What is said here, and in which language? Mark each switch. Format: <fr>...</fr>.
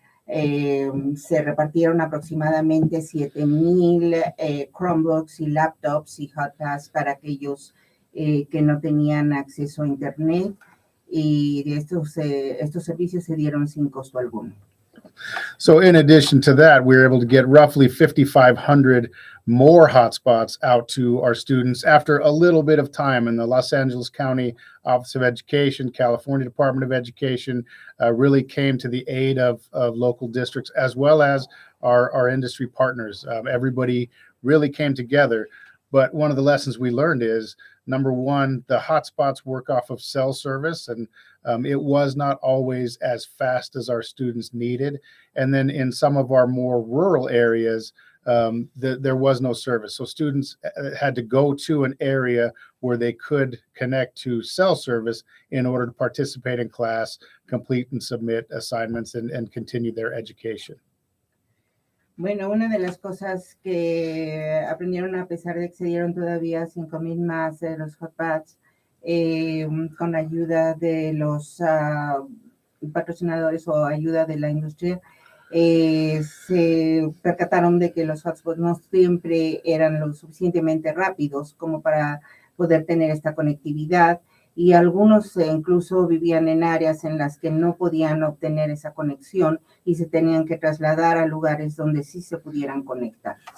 <es>Se repartieron aproximadamente 7,000 Chromebooks y laptops y hotpads para aquellos que no tenían acceso a Internet, y estos servicios se dieron sin costo alguno.</es> <en>So in addition to that, we were able to get roughly 5,500 more hotspots out to our students after a little bit of time. And the Los Angeles County Office of Education, California Department of Education really came to the aid of local districts as well as our industry partners. Everybody really came together. But one of the lessons we learned is, number one, the hotspots work off of cell service, and it was not always as fast as our students needed. And then in some of our more rural areas, there was no service. So students had to go to an area where they could connect to cell service in order to participate in class, complete and submit assignments, and continue their education.</en> <es>Bueno, una de las cosas que aprendieron, a pesar de que se dieron todavía 5,000 más de los hotpads, con ayuda de los patrocinadores o ayuda de la industria, se percataron de que los hotspots no siempre eran lo suficientemente rápidos como para poder tener esta conectividad, y algunos incluso vivían en áreas en las que no podían obtener esa conexión y se tenían que trasladar a lugares donde sí se pudieran conectar.</es>